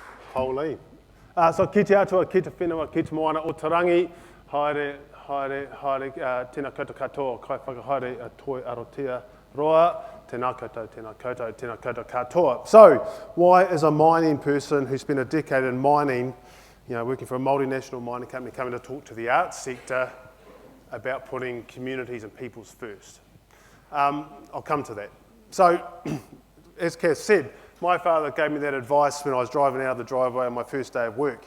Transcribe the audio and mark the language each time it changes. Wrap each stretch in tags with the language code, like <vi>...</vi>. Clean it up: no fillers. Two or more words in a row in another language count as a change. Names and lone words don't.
<en>Pauline.</en> <mi>So ki te atua, ki te whenua, ki te moana o Tarangi, haere, tēnā koutou katoa, kai whakahaere a toi arotia roa, tēnā koutou katoa.</mi> <en>So, why is a mining person who spent a decade in mining, working for a multinational mining company, coming to talk to the arts sector about putting communities and peoples first? I'll come to that. So, as Cass said, my father gave me that advice when I was driving out of the driveway on my first day of work.</en>